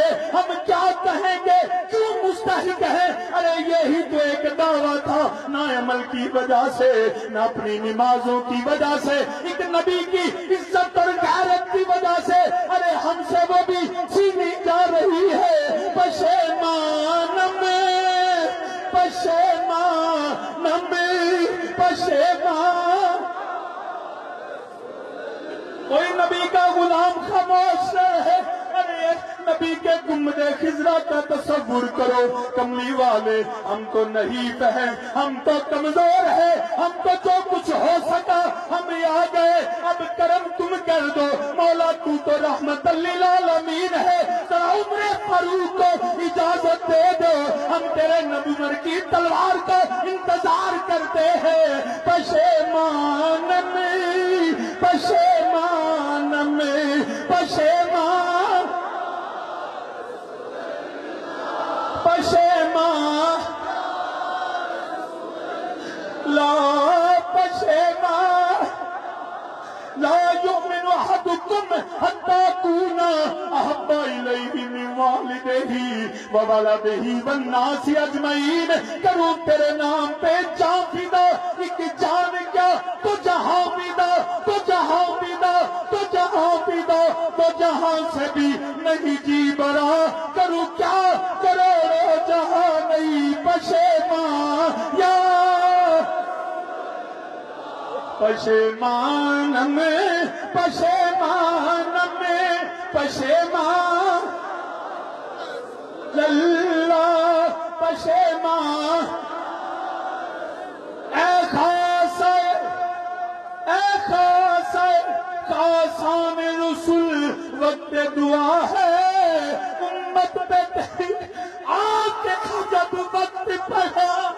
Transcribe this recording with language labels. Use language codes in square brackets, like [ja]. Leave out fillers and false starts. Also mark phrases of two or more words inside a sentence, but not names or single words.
[ur] ہم کیا کہیں گے؟ کیوں مستحق ہے؟ ارے یہی تو ایک دعویٰ تھا، نہ عمل کی وجہ سے، نہ اپنی نمازوں کی وجہ سے، ایک نبی کی عزت اور غیرت کی وجہ سے. ارے ہم سے وہ بھی چھینی جا رہی ہے. [fa] پشیمانم پشیمانم پشیمان. [ur] کوئی نبی کا غلام خاموش رہے. ارے نبی کے گنبد خضرا کا تصور کرو. کملی والے ہم تو نہیں فہم، ہم تو کمزور ہیں، ہم کو جو کچھ ہو سکا ہم آ گئے. اب کرم تم کر دو مولا، تو تو [ar] رحمت للعالمین [ur] ہے. ذرا عمر فاروق کو اجازت دے دو، ہم تیرے نبوت کی تلوار کا انتظار کرتے ہیں. [fa] پشیمانم پشیمانم پشیمان پشیمان لا پشیمان. [ar] لا یؤمن احدکم حتی اکون احب الیہ من والدہ وولدہ والناس اجمعین. [ur] کروں تیرے نام پہ جان فدا، ایک جان کیا تو جہاں فدا، تو جہاں فدا، تو جہاں فدا، تو جہاں سے بھی نہیں جی برا. کروں کیا کروڑوں جہاں نہیں. [fa] پشیمان یا پشیمانم پشیمانم پشیمان اللہ، پشیمان. [ur] اے خاص خاصان رسول وقت دعا ہے امت پہ تیری آنکھ جب وقت پڑا.